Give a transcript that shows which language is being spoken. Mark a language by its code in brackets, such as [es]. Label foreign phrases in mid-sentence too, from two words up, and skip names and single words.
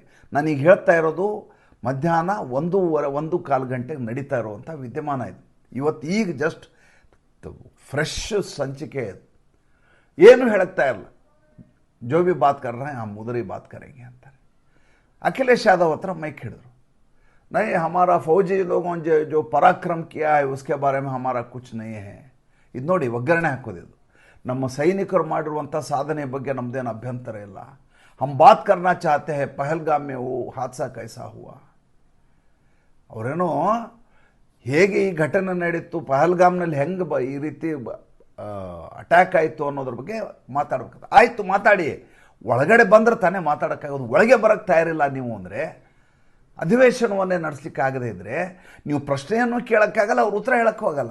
[kn] ನಾನೀಗ ಹೇಳ್ತಾ ಇರೋದು ಮಧ್ಯಾಹ್ನ 1:15 ಗಂಟೆಗೆ ನಡೀತಾ ಇರುವಂಥ ವಿದ್ಯಮಾನ ಇದು. ಈಗ [en] just fresh [kn] ಸಂಚಿಕೆ ಇದು. ಏನು ಹೇಳಕ್ತಾ ಇರಲ್ಲ. [hi] जो भी बात कर रहे हम उधर ही बात करेंगे ಅಂತಾರೆ. [kn] ಅಖಿಲೇಶ್ ಯಾದವ್ ಹತ್ರ ಮೈಕ್ ಹಿಡಿದ್ರು. [hi] नहीं हमारा फौजी लोगों जो पराक्रम किया है उसके बारे में हमारा कुछ नहीं है. [kn] ಇದು ನೋಡಿ, ಒಗ್ಗರಣೆ ಹಾಕೋದಿದು. ನಮ್ಮ ಸೈನಿಕರು ಮಾಡಿರುವಂಥ ಸಾಧನೆ ಬಗ್ಗೆ ನಮ್ಮದೇನು ಅಭ್ಯಂತರ ಇಲ್ಲ. [hi] हम बात करना चाहते हैं पहलगाम में वो हादसा कैसा हुआ. [kn] ಅವರೇನೋ ಹೇಗೆ ಈ ಘಟನೆ ನಡೀತು, ಪಹಲ್ಗಾಮ್ನಲ್ಲಿ ಹೆಂಗೆ ಈ ರೀತಿ ಅಟ್ಯಾಕ್ ಆಯಿತು ಅನ್ನೋದ್ರ ಬಗ್ಗೆ ಮಾತಾಡ್ಬೇಕು. ಆಯಿತು, ಮಾತಾಡಿ. ಒಳಗಡೆ ಬಂದರೆ ತಾನೇ ಮಾತಾಡೋಕ್ಕಾಗೋದು. ಒಳಗೆ ಬರೋಕ್ಕೆ ತಯಾರಿಲ್ಲ ನೀವು ಅಂದರೆ ಅಧಿವೇಶನವನ್ನೇ ನಡೆಸಲಿಕ್ಕೆ ಆಗದೇ ಇದ್ದರೆ ನೀವು ಪ್ರಶ್ನೆಯನ್ನು ಕೇಳೋಕ್ಕಾಗಲ್ಲ, ಅವ್ರು ಉತ್ತರ ಹೇಳೋಕ್ಕೆ ಹೋಗಲ್ಲ.